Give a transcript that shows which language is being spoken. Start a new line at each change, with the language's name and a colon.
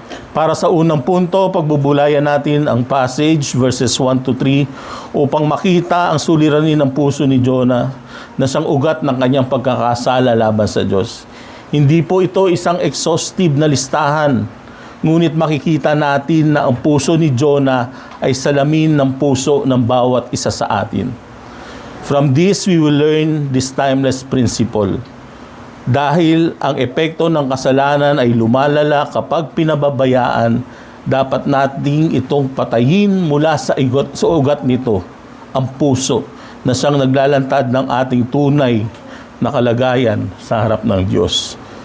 Filipino: Para sa unang punto, pagbubulayan natin ang passage verses 1 to 3 upang makita ang suliranin ng puso ni Jonah na siyang ugat ng kanyang pagkakasala laban sa Diyos. Hindi po ito isang exhaustive na listahan, ngunit makikita natin na ang puso ni Jonah ay salamin ng puso ng bawat isa sa atin.
English: From this, we will learn this timeless principle.
Filipino: Dahil ang epekto ng kasalanan ay lumalala kapag pinababayaan, dapat nating itong patayin mula sa ugat nito, ang puso, na siyang naglalantad ng ating tunay na kalagayan sa harap ng Diyos.